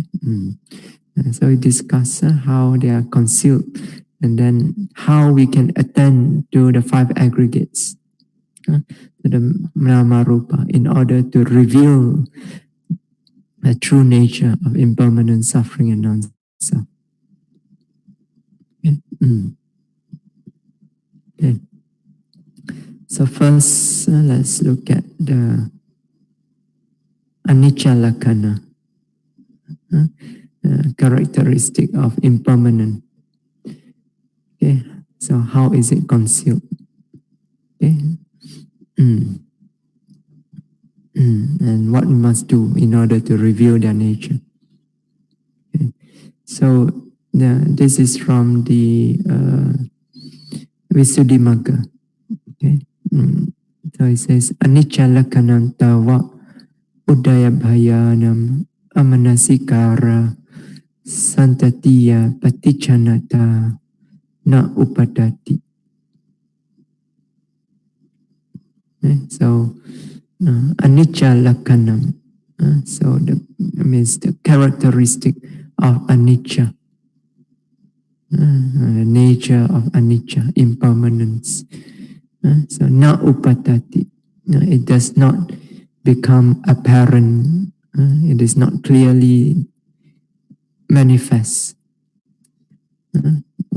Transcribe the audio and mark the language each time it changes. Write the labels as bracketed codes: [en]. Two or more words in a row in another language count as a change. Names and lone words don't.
[en] So we discuss how they are concealed, and then how we can attend to the five aggregates, to the [pi] nama rupa, [en] in order to reveal the true nature of impermanent suffering and non-self. Okay. Okay. So first, let's look at the [pi] anicca lakkhana, [en] characteristic of impermanent. Okay. So how is it concealed? Okay. And what we must do in order to reveal their nature. Okay. So this is from the Visuddhimagga. Okay. So it says, [pi] anicca lakkhanam tava udaya bhayanam amanasikara santatiya patichanata na upadati. [en] Okay. [pi] So anicca lakkhanam, [en] so means the characteristic of anicca, the nature of anicca, impermanence. So [pi] na upadati, [en] it does not become apparent, it is not clearly manifest.